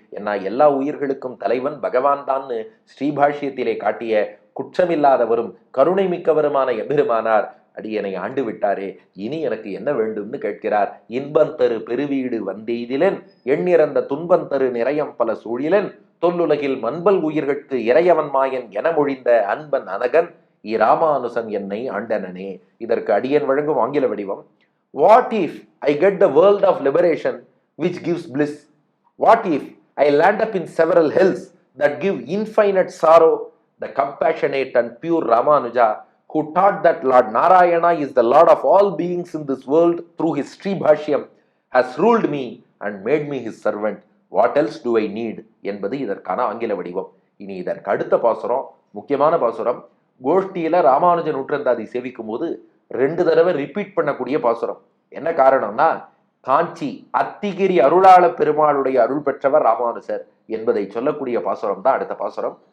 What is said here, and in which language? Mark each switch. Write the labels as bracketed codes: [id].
[ta] ஏன்னா எல்லா உயிர்களுக்கும் தலைவன் பகவான் தான்னு ஸ்ரீபாஷ்யத்திலே காட்டிய குற்றமில்லாதவரும் கருணை மிக்கவருமான எம்பெருமானார் அடியனை ஆண்டு விட்டாரே, இனி எனக்கு என்ன வேண்டும்னு கேட்கிறார். இன்பம் தரு பெருவீடு வந்தெய்திலன், எண்ணிறந்த துன்பம் தரு நிறையம் பல சூழிலன், தொல்லுலகில் மண்பல் உயிர்கட்கு இறையவன் மாயன் என மொழிந்த அன்பன் அனகன் இராமானுசன் என்னை ஆண்டனனே. இதற்கு அடியன் வழங்கும் ஆங்கில வடிவம்: [en] What if I get the world of liberation which gives bliss? What if I land up in several hells that give infinite sorrow? The compassionate and pure Ramanuja, who taught that Lord Narayana is the Lord of all beings in this world through his Sribhashyam, has ruled me and made me his servant. What else do I need? [ta] என்பது இதற்கான ஆங்கில வடிவம். இனி இதற்கு அடுத்த பாசுரம் முக்கியமான பாசுரம். கோஷ்டியில ராமானுஜ நூற்றந்தாதி சேவிக்கும் போது 2 தடவை ரிப்பீட் பண்ணக்கூடிய பாசுரம். என்ன காரணம்னா, காஞ்சி அத்திகிரி அருளாள பெருமாளுடைய அருள் பெற்றவர் ராமானுஜர் என்பதை சொல்லக்கூடிய பாசுரம் தான் அடுத்த பாசுரம்.